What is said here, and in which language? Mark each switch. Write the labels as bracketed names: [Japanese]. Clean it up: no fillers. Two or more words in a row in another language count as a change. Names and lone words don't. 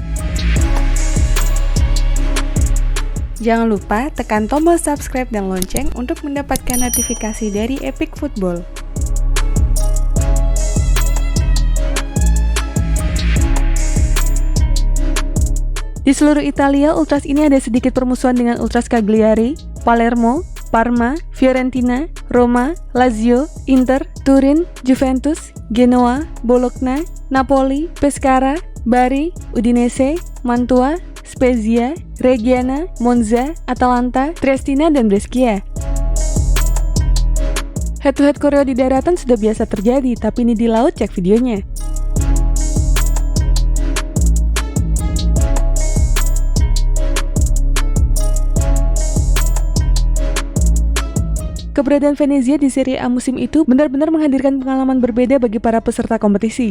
[Indonesian] Jangan lupa tekan tombol subscribe dan lonceng untuk mendapatkan notifikasi dari Epic Football. Di seluruh Italia, ultras ini ada sedikit permusuhan dengan ultras Cagliari, Palermo, Parma, Fiorentina, Roma, Lazio, Inter, Turin, Juventus, Genoa, Bologna, Napoli, Pescara, Bari, Udinese, Mantua, Spezia, Reggiana, Monza, Atalanta, Triestina, dan Brescia. Head-to-head koreo di daratan sudah biasa terjadi, tapi ini di laut, cek videonya. Keberadaan Venezia di Serie A musim itu benar-benar menghadirkan pengalaman berbeda bagi para peserta kompetisi.